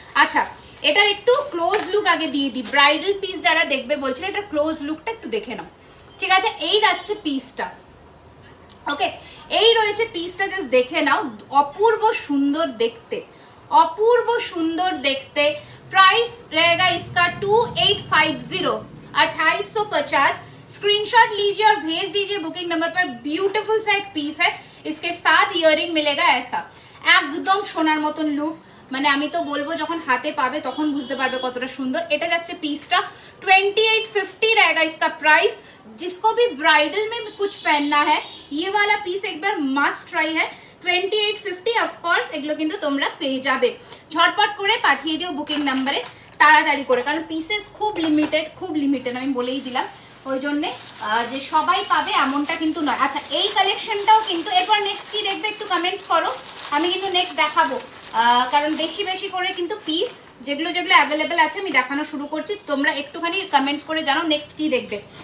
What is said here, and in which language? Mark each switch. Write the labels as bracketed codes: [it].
[bn] আচ্ছা এটার একটু ক্লোজ লুক আগে দিয়ে দিই, ব্রাইডাল পিস যারা দেখবে বলছিল এটার ক্লোজ লুকটা একটু দেখে নাও। ঠিক আছে, এই যাচ্ছে পিসটা। ওকে, এই রয়েছে পিসটা, জাস্ট দেখে নাও, অপূর্ব সুন্দর দেখতে, অপূর্ব সুন্দর দেখতে। [hi] प्राइस रहेगा इसका 2850, 2850। स्क्रीनशॉट लीजिए और भेज दीजिए बुकिंग नंबर पर। ब्यूटीफुल सा एक पीस है, इसके साथ ইয়ারিং मिलेगा ऐसा, [bn] একদম সোনার মতন লুক, মানে আমি তো বলবো যখন হাতে পাবে তখন বুঝতে পারবে কতটা সুন্দর। এটা যাচ্ছে পিসটা 2850 [hi] रहेगा इसका प्राइस। जिसको भी ब्राइडल में कुछ पहनना है ये वाला पीस एक बार मस्ट ट्राई है। [bn] 2850 অফকোর্স এগুলো কিন্তু তোমরা পেয়ে যাবে। ঝটপট করে পাঠিয়ে দিও বুকিং নাম্বারে তাড়াতাড়ি করে, কারণ পিসেস খুব লিমিটেড আমি বলেই দিলাম, ওই জন্যে যে সবাই পাবে এমনটা কিন্তু নয়। আচ্ছা এই কালেকশনটাও কিন্তু, এরপর নেক্সট কি দেখবে একটু কমেন্টস করো, আমি কিন্তু নেক্সট দেখাবো, কারণ বেশি বেশি করে কিন্তু পিস যেগুলো যেগুলো অ্যাভেলেবেল আছে আমি দেখানো শুরু করছি, তোমরা একটুখানি কমেন্টস করে জানাও নেক্সট কি দেখবে।